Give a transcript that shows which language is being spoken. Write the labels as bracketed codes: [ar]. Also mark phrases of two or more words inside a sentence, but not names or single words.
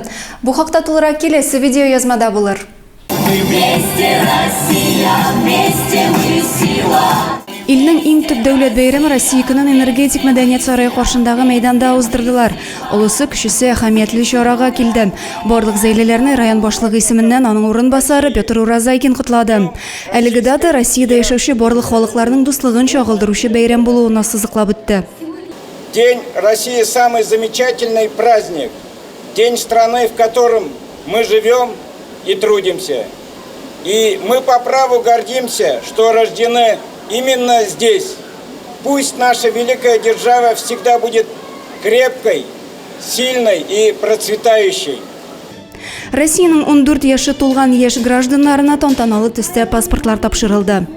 [tt] Бу хакта тулырак киләсе видео язмада булыр. Илнең иң төп дәүләт бәйрәме Россия көнен энергетик мәдәният сарае каршындагы мәйданда уздырдылар. Олысы кешесе әһәмиятле чарага килде. Барлык зәйлеләрне район башлыгы исеменнән аның урынбасары Петр Уразайкин котлады. Әлеге дата Россиядә яшәүче барлык халыкларның дуслыгын чагылдыручы бәйрәм булуына сызыклап үтте. [ru] День России самый замечательный праздник. День страны, в котором мы живем и трудимся. И мы по праву гордимся, что рождены именно здесь. Пусть наша великая держава всегда будет крепкой, сильной и процветающей. [tt] Россиянең 14 яшы тулган яшь гражданнарына тантаналы төстә паспортлар тапшырылды.